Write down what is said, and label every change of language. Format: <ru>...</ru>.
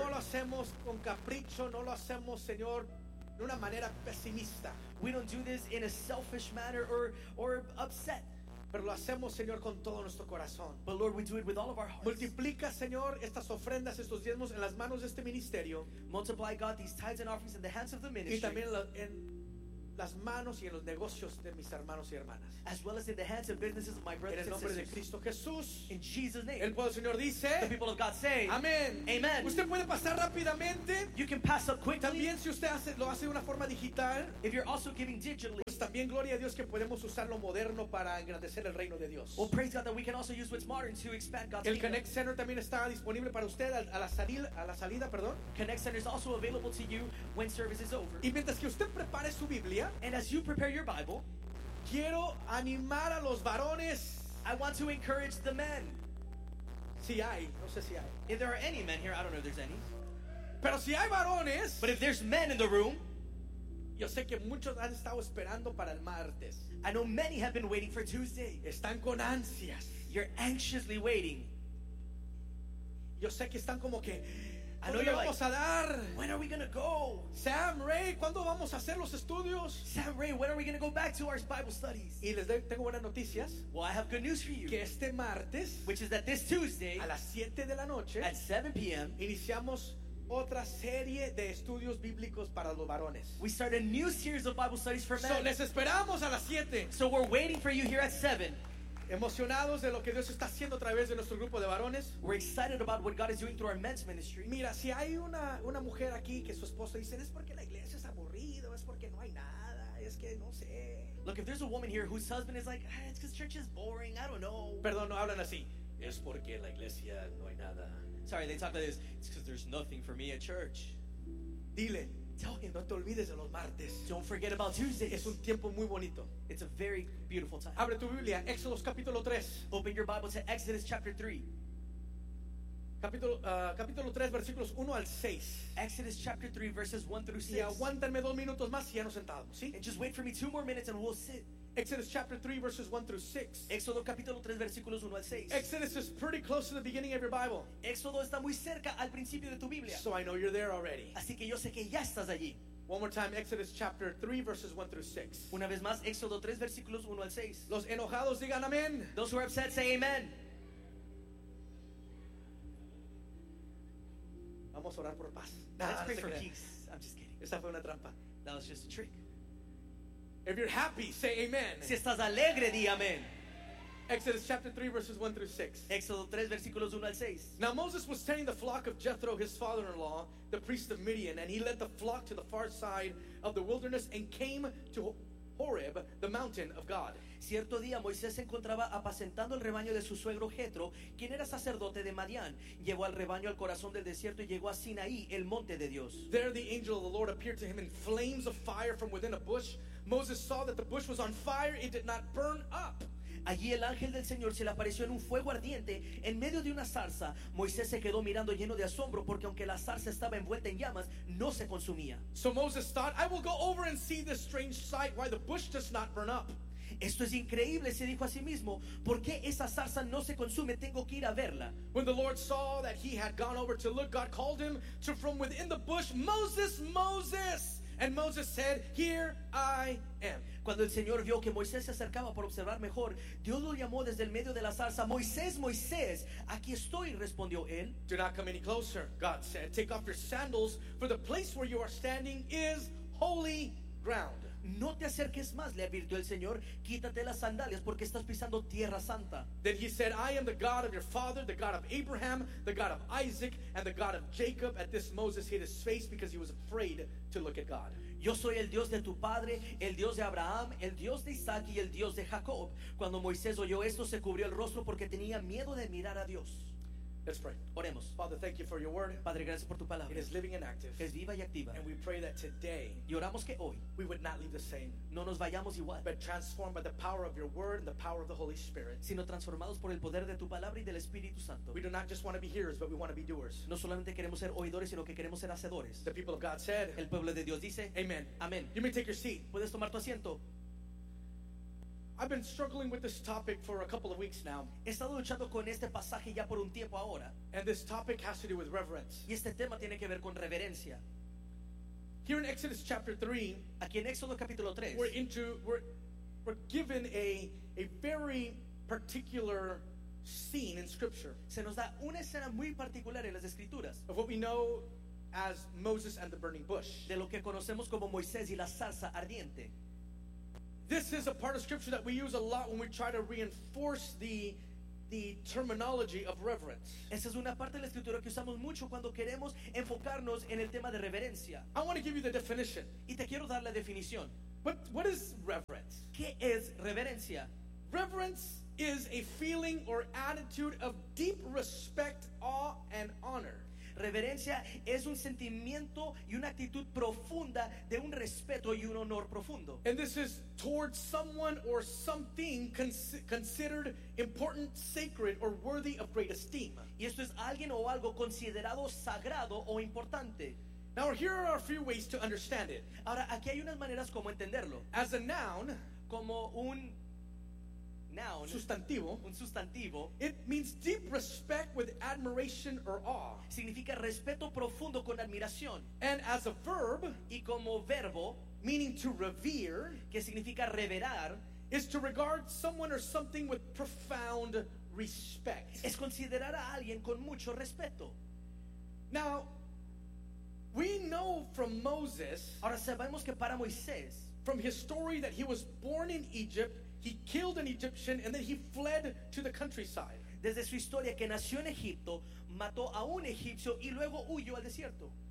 <es>No lo hacemos con capricho, no lo hacemos, Señor, de una manera pesimista.</es> <en>We don't do this in a selfish manner or upset.</en> <es>Pero lo hacemos, Señor, con todo nuestro corazón.</es> <en>But Lord, we do it with all of our hearts.</en> <es>Multiplica, Señor, estas ofrendas, estos diezmos en las manos de este ministerio.</es> <en>Multiply, God, these tithes and offerings in the hands of the ministry.</en> <es>Y también en las manos y en los negocios de mis hermanos y hermanas.</es> <en>As well as in the hands of businesses of my brothers and sisters.</en> <es>En el nombre de Cristo Jesús.</es> <en>In Jesus' name.</en> <es>El pueblo, Señor, dice.</es> <en>The people of God say.</en> <es>Amén.</es> <en>Amen.</en> <es>Usted puede pasar rápidamente.</es> <en>You can pass up quickly.</en> <es>También si usted hace, lo hace de una forma digital.</es> <en>If you're also giving digitally.</en> <es>También gloria a Dios que podemos usar lo moderno para engrandecer el reino de Dios.</es> <en>Well, praise God that we can also use what's modern to expand God's kingdom.</en> <es>El Connect Center también está disponible para usted a la salida, perdón.</es> <en>Connect Center is also available to you when service is over.</en> <es>Y mientras que usted prepare su Biblia,</es> <en>and as you prepare your Bible,</en> <es>quiero animar a los varones.</es> <en>I want to encourage the men.</en> <es>Si hay, no sé si hay.</es> <en>If there are any men here, I don't know if there's any.</en> <es>Pero si hay varones.</es> <en>But if there's men in the room.</en> <es>Yo sé que muchos han estado esperando para el martes.</es> <en>I know many have been waiting for Tuesday.</en> <es>Están con ansias.</es> <en>You're anxiously waiting.</en> <es>Yo sé que están como que,</es> <en>I know you're</en> <es>vamos</es> <en>like,</en> <es>a dar?</es> <en>When are we going to go?</en> <es>Sam, Ray, ¿cuándo vamos a hacer los estudios?</es> <en>Sam, Ray, when are we going to go back to our Bible studies?</en> <es>Y les tengo buenas noticias.</es> <en>Well, I have good news for you.</en> <es>Que este martes,</es> <en>which is that this Tuesday,</en> <es>a las 7 de la noche,</es> <en>at 7 p.m.,</en> <es>iniciamos otra serie de estudios bíblicos para los varones.</es> <en>We start a new series of Bible studies for men.</en> <es>So les esperamos a las 7.</es> <en>So we're waiting for you here at 7.</en> <es>Emocionados de lo que Dios está haciendo a través de nuestro grupo de varones.</es> <en>We're excited about what God is doing through our men's ministry.</en> <es>Mira, si hay una mujer aquí que su esposo dice, es porque la iglesia es aburrido, es porque no hay nada, es que no sé.</es> <en>Look, if there's a woman here whose husband is like, it's because church is boring, I don't know.</en> <es>Perdón, no hablan así. Es porque la iglesia no hay nada.</es> <en>Sorry, they talk about this. It's because there's nothing for me at church.</en> <es>Dile,</es> <en>tell him,</en> <es>no te olvides de los martes.</es> <en>Don't forget about Tuesdays.</en> <es>Es un tiempo muy bonito.</es> <en>It's a very beautiful time.</en> <es>Abre tu Biblia, Exodus capítulo 3.</es> <en>Open your Bible to Exodus chapter 3.</en> <es>Capítulo 3, versículos 1 al 6.</es> <en>Exodus chapter 3, verses 1 through 6.</en> <es>Y aguántame 2 minutos más y ya nos sentamos, ¿sí?</es> <en>And just wait for me 2 more minutes and we'll sit. Exodus chapter 3 verses 1 through 6.</en> <es>Éxodo capítulo 3 versículos 1 al 6.</es> <en>Exodus is pretty close to the beginning of your Bible.</en> <es>Éxodo está muy cerca al principio de tu Biblia.</es> <en>So I know you're there already.</en> <es>Así que yo sé que ya estás allí.</es> <en>One more time, Exodus chapter 3 verses 1 through 6.</en> <es>Una vez más, Éxodo 3 versículos 1 al 6. Los enojados digan amén.</es> <en>Those who are upset say amen.</en> <es>Vamos a orar por paz.</es> <en>Let's pray for peace. I'm just kidding.</en> <es>Esa fue una trampa.</es> <en>That was just a trick. If you're happy, say amen.</en> <es>Si estás alegre, di amen.</es> <en>Exodus chapter 3, verses 1 through 6.</en> <es>Éxodo 3, versículos 1 al 6.</es> <en>Now Moses was tending the flock of Jethro, his father-in-law, the priest of Midian, and he led the flock to the far side of the wilderness and came to Horeb, the mountain of God.</en> <es>Cierto día, Moisés se encontraba apacentando el rebaño de su suegro Jethro, quien era sacerdote de Madián. Llevó al rebaño al corazón del desierto y llegó a Sinaí, el monte de Dios.</es> <en>There the angel of the Lord appeared to him in flames of fire from within a bush. Moses saw that the bush was on fire, it did not burn up.</en> <es>Allí el ángel del Señor se le apareció en un fuego ardiente en medio de una zarza. Moisés se quedó mirando lleno de asombro porque aunque la zarza estaba envuelta en llamas, no se consumía.</es> <en>So Moses thought, I will go over and see this strange sight, why the bush does not burn up.</en> <es>Esto es increíble, se dijo a sí mismo. ¿Por qué esa zarza no se consume? Tengo que ir a verla.</es> <en>When the Lord saw that he had gone over to look, God called him to from within the bush, Moses, Moses. And Moses said, here I am.</en> <es>Cuando el Señor vio que Moisés se acercaba para observar mejor, Dios lo llamó desde el medio de la zarza, Moisés, Moisés, aquí estoy, respondió él.</es> <en>Do not come any closer, God said. Take off your sandals, for the place where you are standing is holy ground.</en> <es>No te acerques más, le advirtió el Señor. Quítate las sandalias porque estás pisando tierra santa.</es> <en>Then he said, I am the God of your father, the God of Abraham, the God of Isaac, and the God of Jacob. At this, Moses hid his face because he was afraid to look at God.</en> <es>Yo soy el Dios de tu padre, el Dios de Abraham, el Dios de Isaac y el Dios de Jacob. Cuando Moisés oyó esto, se cubrió el rostro porque tenía miedo de mirar a Dios.</es> <en>Let's pray.</en> <es>Oremos.</es> <en>Father, thank you for your word.</en> <es>Padre, gracias por tu palabra.</es> <en>It is living and active.</en> <es>Es viva y activa.</es> <en>And we pray that today,</en> <es>y oramos que hoy,</es> <en>we would not leave the same,</en> <es>no nos vayamos igual,</es> <en>but transformed by the power of your word and the power of the Holy Spirit,</en> <es>sino transformados por el poder de tu palabra y del Espíritu Santo.</es> <en>We do not just want to be hearers, but we want to be doers.</en> <es>No solamente queremos ser oidores, sino que queremos ser hacedores.</es> <en>The people of God said,</en> <es>el pueblo de Dios dice,</es> <en>amen.</en> <es>Amen.</es> <en>You may take your seat.</en> <es>Puedes tomar tu asiento.</es> <en>I've been struggling with this topic for a couple of weeks now.</en> <es>He estado luchando con este pasaje ya por un tiempo ahora.</es> <en>And this topic has to do with reverence.</en> <es>Y este tema tiene que ver con reverencia.</es> <en>Here in Exodus chapter 3,</en> <es>aquí en Éxodo capítulo 3,</es> <en>we're given a very particular scene in Scripture.</en> <es>Se nos da una escena muy particular en las Escrituras.</es> <en>Of what we know as Moses and the burning bush.</en> <es>De lo que conocemos como Moisés y la zarza ardiente.</es> <en>This is a part of Scripture that we use a lot when we try to reinforce the terminology of reverence.</en> <es>Esa es una parte de la escritura que usamos mucho cuando queremos enfocarnos en el tema de reverencia.</es> <en>I want to give you the definition.</en> <es>Y te quiero dar la definición.</es> <en>What is reverence?</en> <es>¿Qué es reverencia?</es> <en>Reverence is a feeling or attitude of deep respect, awe, and honor.</en> <es>Reverencia es un sentimiento y una actitud profunda de un respeto y un honor profundo.</es> <en>And this is towards someone or something considered important, sacred, or worthy of great esteem.</en> <es>Y esto es alguien o algo considerado sagrado o importante.</es> <en>Now here are a few ways to understand it.</en> <es>Ahora aquí hay unas maneras como entenderlo.</es> <en>As a noun,</en> <es>como un noun, sustantivo, un sustantivo,</es> <en>it means deep respect with admiration or awe.</en> <es>Significa respeto profundo con admiración.</es> <en>And as a verb,</en> <es>y como verbo,</es> <en>meaning to revere,</en> <es>que significa reverar,</es> <en>is to regard someone or something with profound respect.</en> <es>Es considerar a alguien con mucho respeto.</es> <en>Now, we know from Moses,</en> <es>ahora sabemos que para Moisés,</es> <en>from his story that he was born in Egypt. He killed an Egyptian and then he fled to the countryside.</en> <es>Desde su historia que nació en Egipto, mató a un egipcio y luego huyó al desierto.</es>